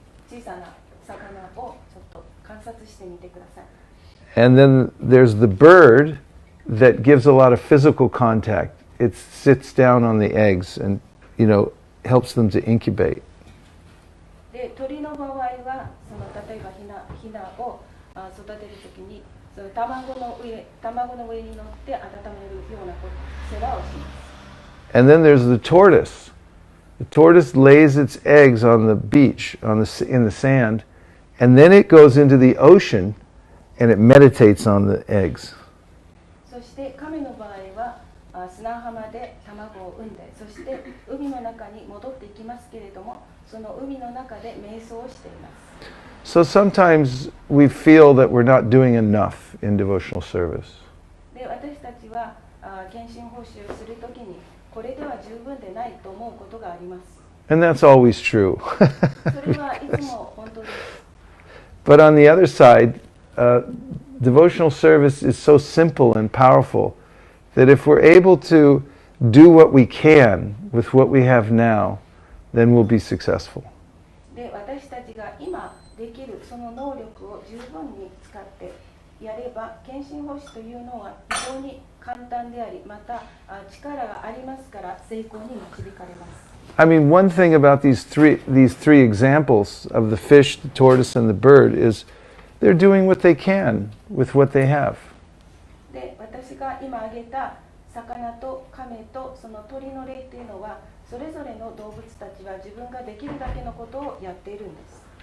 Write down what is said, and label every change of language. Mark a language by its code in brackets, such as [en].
[ja] 小さな魚をちょっと観察してみてください。 [en] And then there's the bird that gives a lot of physical contact. It sits down on the eggs and, helps them to incubate. [ja] で鳥の場合はその例えばヒナを育てるときにその卵の上に乗って温めるような世話をします。 [en] And then there's the tortoise. The tortoise lays its eggs on the beach, in the sand, and then it goes into the ocean and it meditates on the eggs. [ja] そして亀の場合は砂浜で卵を産んで、そして海の中に戻っていきますけれども、その海の中で瞑想をしています。 [en] So sometimes we feel that we're not doing enough in devotional service. [ja] で、私たちは献身奉仕をするときにこれでは十分でないと思うことがあります。 [en] And that's always true. [ja] それはいつも本当です。 [en] But on the other side, devotional service is so simple and powerful that if we're able to do what we can with what we have now, then we'll be successful. [ja] で、私たちが今できるその能力を十分に使ってやれば、献身奉仕というのは非常に簡単であり、また力がありますから成功に導かれます。 [en] I mean, one thing about these three examples of the fish, the tortoise, and the bird is they're doing what they can with what they have. [ja] で、私が今挙げた魚と亀とその鳥の例というのは、それぞれの動物たちは自分ができるだけのことをやっているんです。